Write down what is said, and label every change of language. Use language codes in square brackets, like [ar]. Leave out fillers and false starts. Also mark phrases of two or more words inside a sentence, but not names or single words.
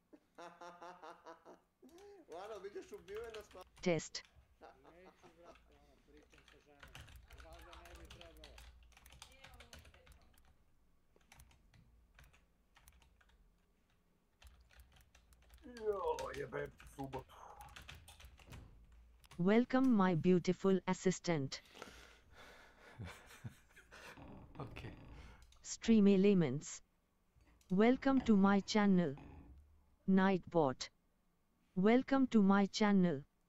[sr] Lano, vidiš ubijena sma... [en] Test. [sr] Neću, brate, ono, pričam sa ženom. Valjda ne bi trebalo. Jebem subotu. [en] Welcome my beautiful assistant. Okay. Stream elements. Welcome to my channel. Nightbot. Welcome to my channel.